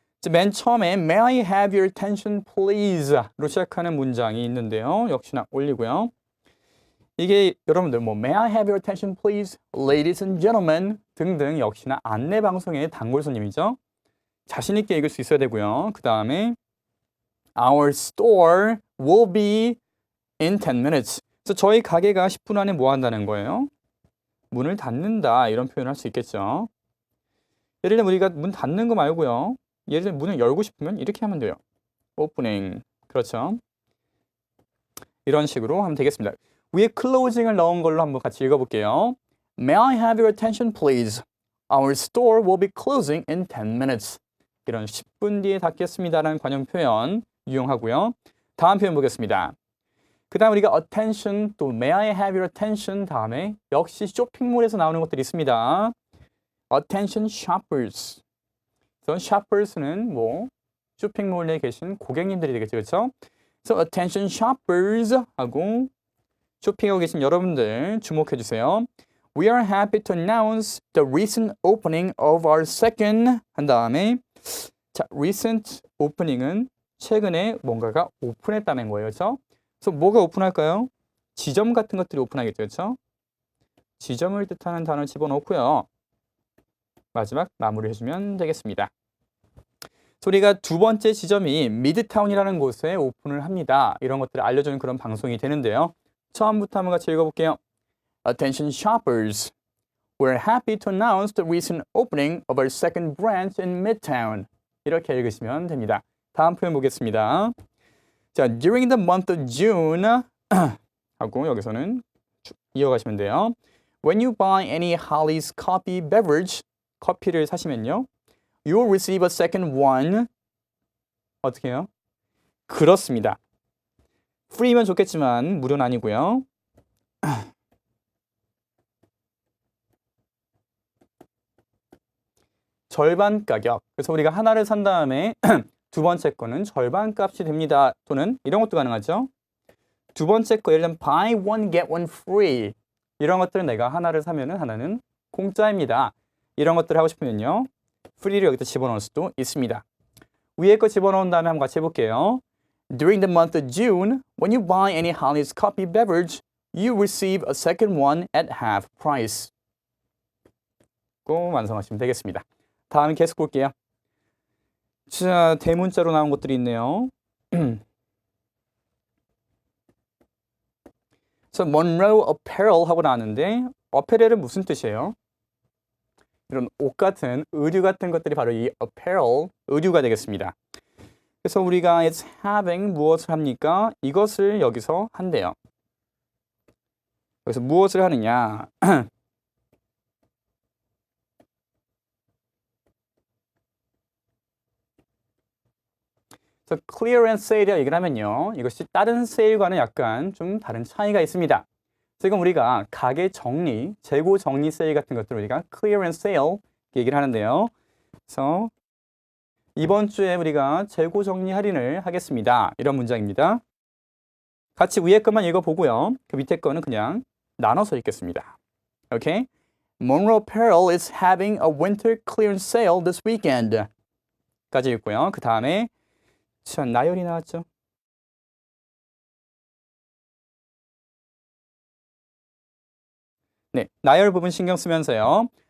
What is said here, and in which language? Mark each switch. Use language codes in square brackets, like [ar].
[ko] 맨 처음에 [en] May I have your attention please [ko] 로 시작하는 문장이 있는데요. 역시나 올리고요. 이게 여러분들 뭐 [en] May I have your attention please, ladies and gentlemen [ko] 등등 역시나 안내 방송의 단골 손님이죠. 자신 있게 읽을 수 있어야 되고요. [en] 그 다음에 Our store will be in 10 minutes. [ko] 그래서 저희 가게가 10분 안에 뭐 한다는 거예요? 문을 닫는다 이런 표현을 할 수 있겠죠. 예를 들면 우리가 문 닫는 거 말고요. 예를 들면 문을 열고 싶으면 이렇게 하면 돼요. opening. 그렇죠. 이런 식으로 하면 되겠습니다. 위에 closing을 넣은 걸로 한번 같이 읽어볼게요. [en] May I have your attention please? Our store will be closing in 10 minutes. [ko] 이런 10분 뒤에 닫겠습니다라는 관용 표현 유용하고요. 다음 표현 보겠습니다. 그 다음 우리가 attention 또 [en] may I have your attention [ko] 다음에 역시 쇼핑몰에서 나오는 것들이 있습니다. [en] attention shoppers. [ko] 그래서 shoppers는 뭐 쇼핑몰에 계신 고객님들이 되겠죠. 그렇죠? 그래서 attention shoppers 하고 쇼핑하고 계신 여러분들 주목해 주세요. [en] We are happy to announce the recent opening of our second [ko] 한 다음에 자, recent opening은 최근에 뭔가가 오픈했다는 거예요. 그렇죠? 그래서 뭐가 오픈할까요? 지점 같은 것들이 오픈하겠죠. 그렇죠? 지점을 뜻하는 단어를 집어넣고요. 마지막 마무리 해주면 되겠습니다. 우리가 두 번째 지점이 미드타운이라는 곳에 오픈을 합니다. 이런 것들을 알려주는 그런 방송이 되는데요. 처음부터 한번 같이 읽어볼게요. [en] Attention shoppers. We're happy to announce the recent opening of our second branch in Midtown. [ko] 이렇게 읽으시면 됩니다. 다음 표현 보겠습니다. 자, [en] during the month of June [ko] 하고 여기서는 쭉 이어가시면 돼요. [en] When you buy any Holly's coffee beverage, [ko] 커피를 사시면요. [en] You will receive a second one. [ko] 어떻게 해요? 그렇습니다. free면 좋겠지만 무료는 아니고요. 절반 가격. 그래서 우리가 하나를 산 다음에 두 번째 거는 절반 값이 됩니다. 또는 이런 것도 가능하죠. 두 번째 거 예를 들면 [en] buy one get one free. [ko] 이런 것들은 내가 하나를 사면은 하나는 공짜입니다. 이런 것들을 하고 싶으면요. free를 여기다 집어넣을 수도 있습니다. 위에 거 집어넣은 다음에 한번 같이 해볼게요. [en] During the month of June, when you buy any Holly's coffee beverage, you receive a second one at half price. [ko] 꼭 완성하시면 되겠습니다. 다음에 계속 볼게요. 자, 대문자로 나온 것들이 있네요. 그래서 Monroe Apparel 하고 나왔는데 어페렐은 무슨 뜻이에요? 이런 옷 같은, 의류 같은 것들이 바로 이 apparel, 의류가 되겠습니다. 그래서 우리가 it's having 무엇을 합니까? 이것을 여기서 한대요. 그래서 무엇을 하느냐? 그래서 clearance sale이라고 얘기를 하면요. 이것이 다른 세일과는 약간 좀 다른 차이가 있습니다. 지금 우리가 가게 정리, 재고 정리 세일 같은 것들을 우리가 clearance sale 얘기를 하는데요. 그래서 이번 주에 우리가 재고 정리 할인을 하겠습니다. 이런 문장입니다. 같이 위에 것만 읽어보고요. 그 밑에 거는 그냥 나눠서 읽겠습니다. 오케이? [en] Monroe Apparel is having a winter clearance sale this weekend. [ko] 까지 읽고요. 그 다음에 참 나열이 나왔죠. 네, 나열 부분 신경 쓰면서요.